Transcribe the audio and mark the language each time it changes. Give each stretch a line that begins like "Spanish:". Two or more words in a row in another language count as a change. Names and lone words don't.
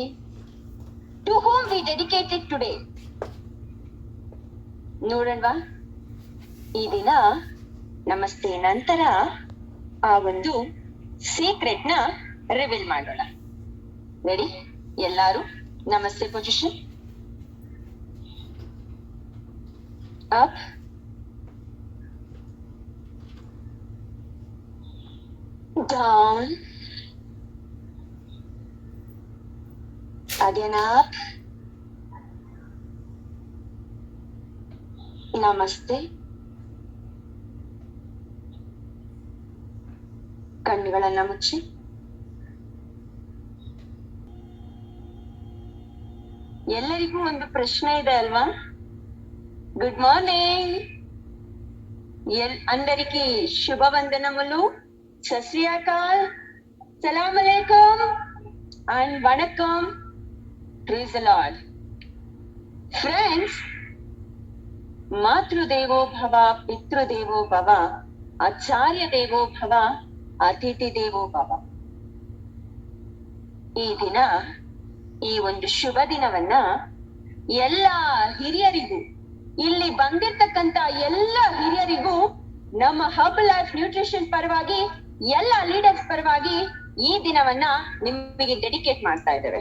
English: to whom we dedicated today. ನೋಡೋಣವಾ?
Kannada: ಈ ದಿನ ನಮಸ್ತೆ ನಂತರ ಆ ಒಂದು ಸೀಕ್ರೆಟ್ ನ ರಿವೀಲ್ ಮಾಡೋಣ. ರೆಡಿ? ಎಲ್ಲಾರು ನಮಸ್ತೆ ಪೊಸಿಷನ್,
English: ಅಪ್, down, again up,
Kannada: ನಮಸ್ತೆ. ಕಣ್ಣುಗಳನ್ನ ಮುಚ್ಚಿ. ಎಲ್ಲರಿಗೂ ಒಂದು ಪ್ರಶ್ನೆ ಇದೆ ಅಲ್ವಾ?
English: good morning
Telugu: అందరికి శుభవందనములు, సశ్రీయాకాల్,
Arabic: سلام عليكم
Telugu: అండ్ వణకం.
English: praise the Lord.
Telugu: ఫ్రెండ్స్,
Sanskrit: మాతృదేవో భవ, పితృదేవో భవ, ಆಚಾರ್ಯ ದೇವೋ ಭವ, ಅತಿಥಿ ದೇವೋ ಭವ.
Kannada: ಈ ದಿನ, ಈ ಒಂದು ಶುಭ ದಿನವನ್ನ ಎಲ್ಲ ಹಿರಿಯರಿಗೂ, ಇಲ್ಲಿ ಬಂದಿರ್ತಕ್ಕಂತ ಎಲ್ಲ ಹಿರಿಯರಿಗೂ ನಮ್ಮ ಹರ್ಬಲ್ ಲೈಫ್ ನ್ಯೂಟ್ರಿಷನ್ ಪರವಾಗಿ, ಎಲ್ಲ ಲೀಡರ್ಸ್ ಪರವಾಗಿ ಈ ದಿನವನ್ನ ನಿಮಗೆ ಡೆಡಿಕೇಟ್ ಮಾಡ್ತಾ ಇದ್ದೇವೆ.